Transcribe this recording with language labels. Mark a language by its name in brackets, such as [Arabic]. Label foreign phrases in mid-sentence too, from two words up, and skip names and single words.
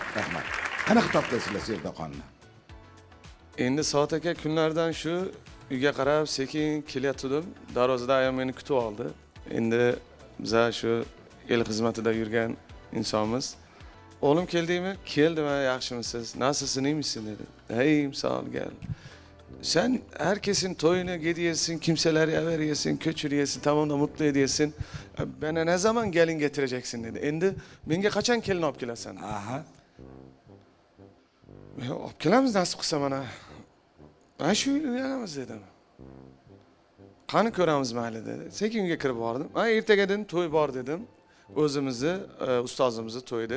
[Uzbek] Qanaqa topdingizlar Sevdaxonni? Endi Soat aka kunlardan shu uyga qarab sekin kelyotdim. Darvozada ayam meni kutib oldi. Endi biz shu el xizmatida yurgan insonmiz. Oğlum keldimi? Keldim, yaxshimisiz? [Turkish] Nasılsın, iyi misin dedi. Iyiyim, sağ ol, gel. Sen herkesin toyuna gidiyorsun, kimseler veriyorsun, köçürüyorsun, tamam da mutlu ediyorsun. Bana ne zaman gelin getireceksin dedi. [Uzbek] Endi menga qachon kelin olib kelasan? Aha. Olib kelamiz nasib qilsa mana. Mana shu uyda uylanamiz dedim. Qani ko'ramiz mayli dedi. Sekin uyga kirib bordim. Ha, ertaga dedim to'y bor dedim. O'zimizni, ustozimizni to'y dedi.